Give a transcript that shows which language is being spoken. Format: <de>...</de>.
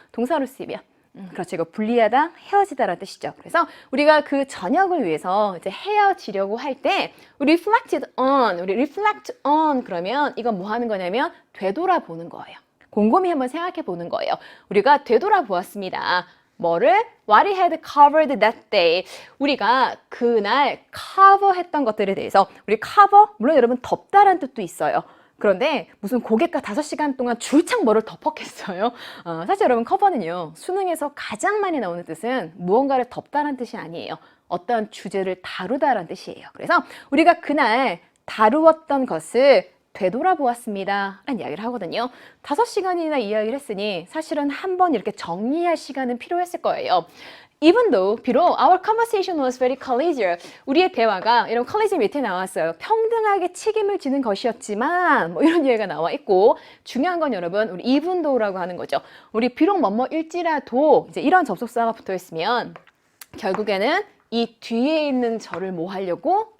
<ko>동사로 쓰이면 그렇죠. 이거 분리하다, 헤어지다라는 뜻이죠. 그래서 우리가 그 저녁을 위해서 이제 헤어지려고 할 때 우리</ko> <en>reflect on</en> <ko>그러면 이건 뭐 하는 거냐면 되돌아보는 거예요. 곰곰이 한번 생각해 보는 거예요. 우리가 되돌아보았습니다. 뭐를?</ko> <en>What he had covered that day.</en> <ko>우리가 그날 커버했던 것들에 대해서 우리 커버, 물론 여러분 덮다라는 뜻도 있어요. 그런데 무슨 고객과 5시간 동안 줄창 뭐를 덮었겠어요? 사실 여러분 커버는요. 수능에서 가장 많이 나오는 뜻은 무언가를 덮다라는 뜻이 아니에요. 어떤 주제를 다루다라는 뜻이에요. 그래서 우리가 그날 다루었던 것을 되돌아보았습니다 라는 이야기를 하거든요. 5시간이나 이야기를 했으니 사실은 한번 이렇게 정리할 시간은 필요했을 거예요.</ko> <en>Even though,</en> <ko>비록</ko> <en>our conversation was very collegial.</en> <ko>우리의 대화가, 여러분 collegial 밑에 나왔어요. 평등하게 책임을 지는 것이었지만 뭐 이런 이야기가 나와 있고 중요한 건 여러분 우리</ko> <en>even though</en> <ko>라고 하는 거죠. 우리 비록 뭐뭐일지라도 이제 이런 접속사가 붙어 있으면 결국에는 이 뒤에 있는 절을 뭐 하려고?</ko>